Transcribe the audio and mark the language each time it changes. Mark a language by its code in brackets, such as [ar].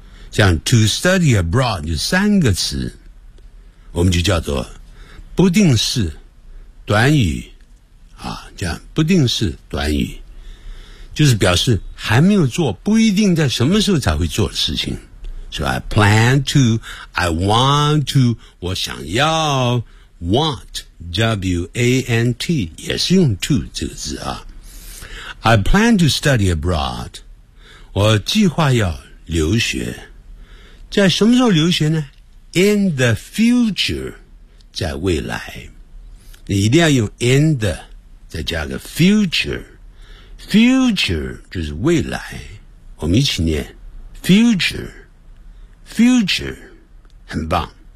[zh] 像 [en] to study abroad [zh] 就三个词，我们就叫做不定式短语啊，这样不定式短语就是表示还没有做，不一定在什么时候才会做的事情。 [en] So I plan to, I want to, [zh] 我想要 want, W-A-N-T 也是用 to 这个字啊。 [en] I plan to study abroad, [zh] 我计划要留学。在什么时候留学呢 ？ [en] In the future， [zh] 在未来，你一定要用 in the， 再加个 future。 future 就是未来，我们一起念 future， 很棒。